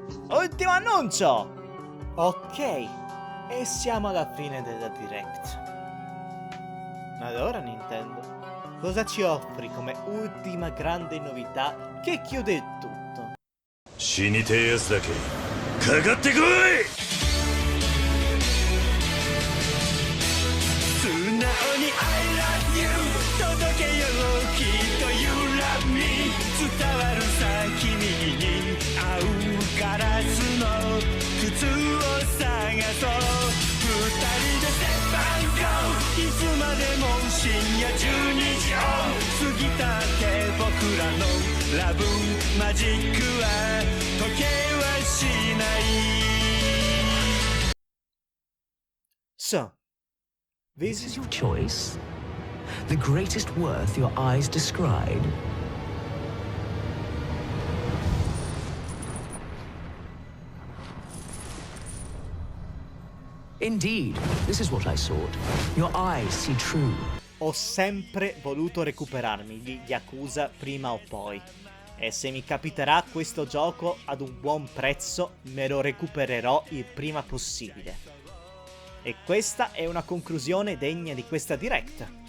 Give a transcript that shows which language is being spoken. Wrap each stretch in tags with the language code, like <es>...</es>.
<it>Ultimo annuncio! Ok, E siamo alla fine della Direct. Allora Nintendo, cosa ci offri come ultima grande novità che chiude il tutto?</it> <ja>死にてえやつだけかかってこい。素直に</ja> <en>I love you</en> <ja>届けようきっと</ja> <en>You love me</en> <ja>伝わるさ君に合うガラスの靴を探そう二人で</ja> <en>Step and Go</en> <ja>いつまでも深夜12時を過ぎたって僕らのラブマジックは時計はしない。</ja> <en>So, This is your choice? The greatest worth your eyes descried? Indeed, this is what I sought. Your eyes see true.</en> <it>ho sempre voluto recuperarmi gli Yakuza prima o poi. E se mi capiterà questo gioco ad un buon prezzo, me lo recupererò il prima possibile. E questa è una conclusione degna di questa Direct.</it>